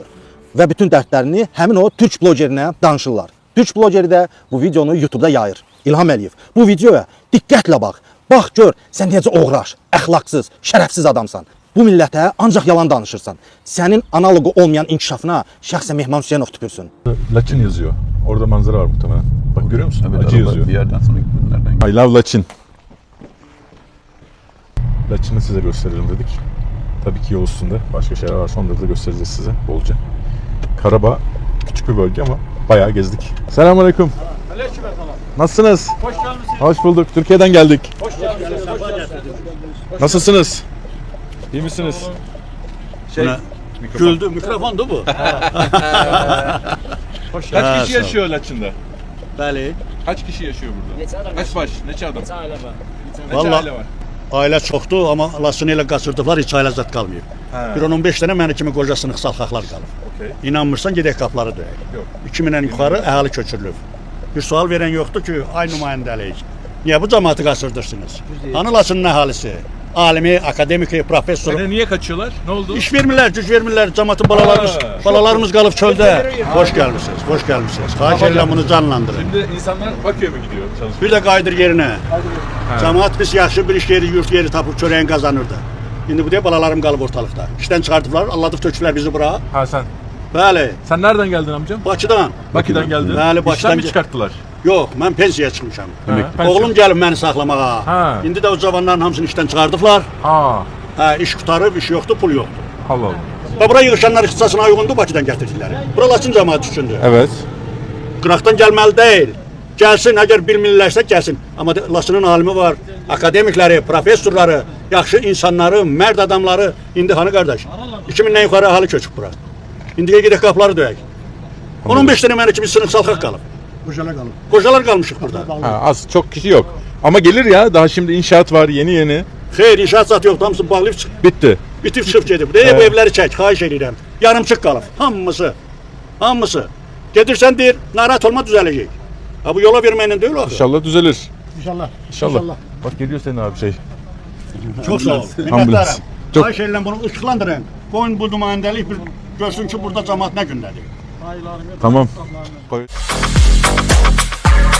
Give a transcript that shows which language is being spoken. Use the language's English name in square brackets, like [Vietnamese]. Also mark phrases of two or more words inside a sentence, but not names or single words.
[Azerbaijani] Və bütün dərdlərini həmin o Türk blogerinə danışırlar. Türk blogeri də bu videonu YouTube'da yayır. İlham Əliyev, bu videoya diqqətlə bax. Bax gör, sən necə oğraş, əxlaqsız, şərəfsiz adamsan. Bu millətə ancaq yalan danışırsan. Sənin analogu olmayan inkişafına şəxsən Mehman Hüseynov tüpürsün. [Turkish] Laçin yazıyor. Orada manzara var muhtemelen. Bak görüyor musun? Evet, Acı yazıyor. bir yerden sonra nereden [English] I love Laçin. [Turkish] Laçin'i size gösterelim dedik. Tabii ki yol üstünde başka şeyler varsa onları da göstereceğiz size bolca. Karabağ küçük bir bölge ama bayağı gezdik. Selamünaleyküm. Nasılsınız? Hoş geldiniz. Hoş bulduk. Türkiye'den geldik. Hoş geldiniz. Nasılsınız? İyi misiniz? güldü mikrofondu bu. Kaç kişi yaşıyor Laçin'da? [Azerbaijani] Bəli. [Turkish] Kaç kişi yaşıyor burada? Kaç baş? [Azerbaijani] Neçə adam? Vallahi ailə çoxdur, amma Laçını elə qaçırdıblar, heç ailə zət qalmayıb. Bir 10-15 dənə məni kimi qoca sınıq salxaqlar qalıb. Okay. İnanmırsan gedək qapıları döyək. Yox. 2000-dən yuxarı əhali köçürülüb. Bir sual verən yoxdur ki, ay nümayəndəlik. Niyə bu cəmaatı qaçırdırsınız? Hani Laçının əhalisi? Alimi, akademiki, professoru. [Turkish] Niye kaçıyorlar? Ne oldu? [Azerbaijani] İş vermirlər, güc vermirlər, cəmaatın balalarımız qalıb çöldə. Hoş gəlmisiniz, hoş gəlmisiniz. Xahiş edirəm bunu canlandırın. [Turkish] Şimdi insanlar Bakü'ye mi gidiyor çalışmaya? [Azerbaijani] Bir də qayıdır yerinə. Cəmaat biz yaxşı bir iş yeri, yurt yeri tapıb çörəyin qazanırdı. İndi bu deyə balalarım qalıb ortalıqda. İşdən çıxardıblar, alladıb töküblər bizi bura. [Turkish] Ha sen. [Azerbaijani] Bəli, [Turkish] Sen nereden geldin amcam? [Azerbaijani] Bakıdan. [Turkish] Bakü'den geldin. [Azerbaijani] Bəli, [Turkish] İşten [Azerbaijani] Bakıdan. [Turkish] mi çıkarttılar? [Azerbaijani] Yox, mən pensiyaya çıxmışam. [Turkish] Pensiyon. [Azerbaijani] Oğlum gəlib məni saxlamağa. Ha. İndi də o cavanların hamısını işdən çıxardıblar. Ha. Hə, iş qutarıb, iş yoxdur, pul yoxdur. [Turkish] Allah Allah. [Azerbaijani] Və bura yığışanlar ixtisasına uyğundur, Bakıdan gətirdilər. Bura Laçın cəmaatı üçündür. [Turkish] Evet. [Azerbaijani] Qıraqdan gəlməli deyil. Gəlsin, əgər bilmirlərsə gəlsin. Amma Laçının alimi var, akademikləri, professorları, yaxşı insanları, mərd adamları. İndi hanı qardaş? 2000-dən yuxarı əhali köçüb bura. İndi gedək qapıları döyək. 15 dənə məni kimi sınıq salxaq qalıb. Qocalar qalmışıq burada. [Turkish] Ha, az çok kişi yok. Ama gelir ya, daha şimdi inşaat var yeni. [Azerbaijani] Xeyr, inşaat zat yoxdur, hamısı bağlayıb çıxıb. [Turkish] Bitti. [Azerbaijani] Bitib çıxıb gedib. Deyib bu evləri çək, xahiş edirəm. Yarımçıq qalıb. Hamısı. Gedirsən deyir, narahat olma düzələcək. Ha bu yola verməklə deyil o. [Turkish] İnşallah düzelir. İnşallah. İnşallah. Bak geliyor senin abi şey. [Azerbaijani] Çox sağ ol. [Turkish] Ambulans. [Azerbaijani] Minnətdarım. [Turkish] Çok- [Azerbaijani] Xahiş edirəm bunu ışıqlandırın. Qoyun bu nümayəndəlik bir görsün ki, burada cəmaat nə gündədir. [Turkish] Tamam.